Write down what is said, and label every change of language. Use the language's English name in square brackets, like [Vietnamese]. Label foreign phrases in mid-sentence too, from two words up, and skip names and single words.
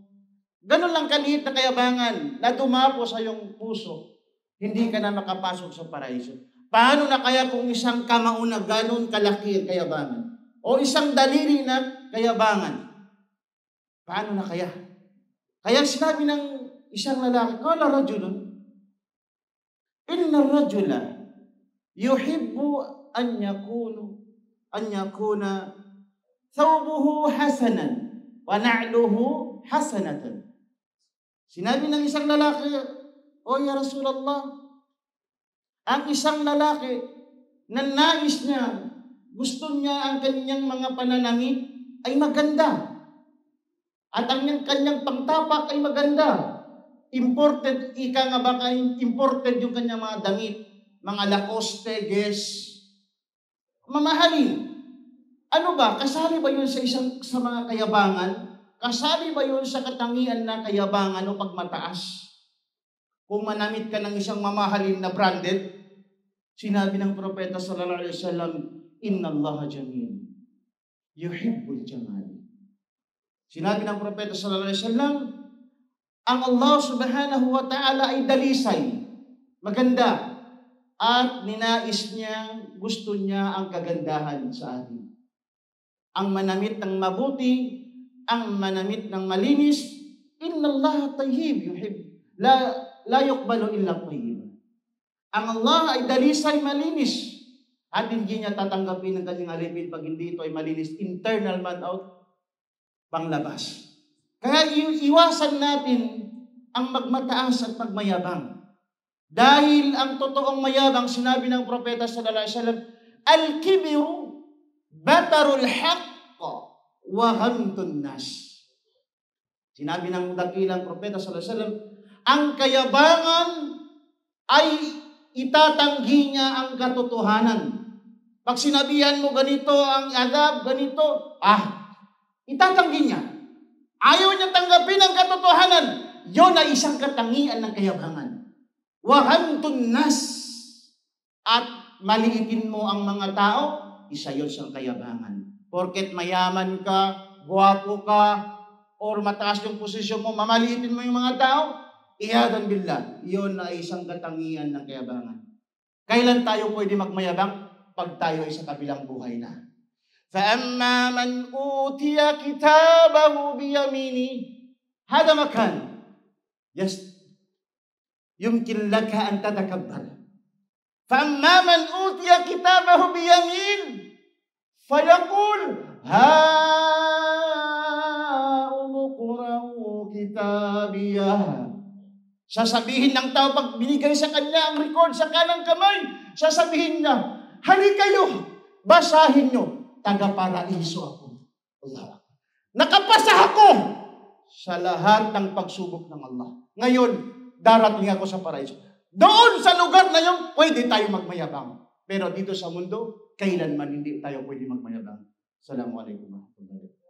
[Filipino] Ganon lang kaliit na kayabangan na dumapo sa iyong puso. Hindi ka na makapasok sa paraiso. Paano na kaya kung isang kamao na ganon kalaki ang kayabangan? O isang daliri na kayabangan? Paano na kaya? Kaya sinabi ng isang lalaki, [Arabic] قال رجل إن الرجل يحب أن يكون ثوبه حسنا ونعله حسنة. [Filipino] Sinabi ng isang lalaki, O [Arabic] يا رسول الله, [Filipino] ang isang lalaki na nais niya, gusto niya ang kanyang mga pananamit ay maganda. At ang kanyang pangtapak ay maganda. Imported, ika nga baka imported yung kanyang mga damit, mga Lacoste, Guess, mamahalin. Ano ba? Kasali ba yun sa mga kayabangan? Kasali ba yun sa katangian na kayabangan o pagmataas? Kung manamit ka ng isang mamahalin na branded, sinabi ng propeta [Arabic] صلى الله عليه وسلم, إن الله جميل يحب الجمال. [Filipino] Sinabi ng propeta [Arabic] صلى الله عليه وسلم, [Filipino] ang Allah [Arabic] سبحانه وتعالى [Filipino] ay dalisay, maganda, at ninais niya, gusto niya ang kagandahan sa atin. Ang manamit ng mabuti, ang manamit ng malinis, [Arabic] إن الله طيب يحب لا يقبل إلا طيب. [Filipino] Ang Allah ay dalisay, malinis, at hindi niya tatanggapin ng kanyang alipin pag hindi ito ay malinis, internal man out, panglabas. Kaya iwasan natin ang magmataas at magmayabang. Dahil ang totoong mayabang, sinabi ng propeta [Arabic] صلى الله عليه وسلم, الكبر بطر الحق وغمط الناس. [Filipino] Sinabi ng dakilang propeta [Arabic] صلى الله عليه وسلم, [Filipino] ang kayabangan ay itatanggi niya ang katotohanan. Pag sinabihan mo ganito ang adab, ganito, itatanggi niya. Ayaw niya tanggapin ang katotohanan. Yun ay isang katangian ng kayabangan. [Arabic] وغمط الناس. [Filipino] At maliitin mo ang mga tao, isa yun siyang kayabangan. Porket mayaman ka, guwapo ka, or mataas yung posisyon mo, mamaliitin mo yung mga tao, [Arabic] عياذا بالله, [Filipino] yun ay isang katangian ng kayabangan. Kailan tayo pwede magmayabang? Pag tayo ay sa kabilang buhay na. [Arabic] فَأَمَّا مَنْ أُوتِيَ كِتَابَهُ بِيَمِينِهِ هذا مكان يمكن لك أن تتكبر. فَأَمَّا مَنْ أُوتِيَ كِتَابَهُ بِيَمِينِهِ فَيَقُولُ هَاؤُمُ اقْرَءُوا كِتَابِيَهْ. [Filipino] Sasabihin ng tao pag binigay sa kanya ang record sa kanang kamay, sasabihin niya, hali kayo, basahin nyo, taga-paraiso ako. Allah. Nakapasa ako sa lahat ng pagsubok ng Allah. Ngayon, darating ako sa paraiso. Doon sa lugar na yun, pwede tayo magmayabang. Pero dito sa mundo, kailanman hindi tayo pwede magmayabang. [Arabic] السلام عليكم ورحمة الله وبركاته.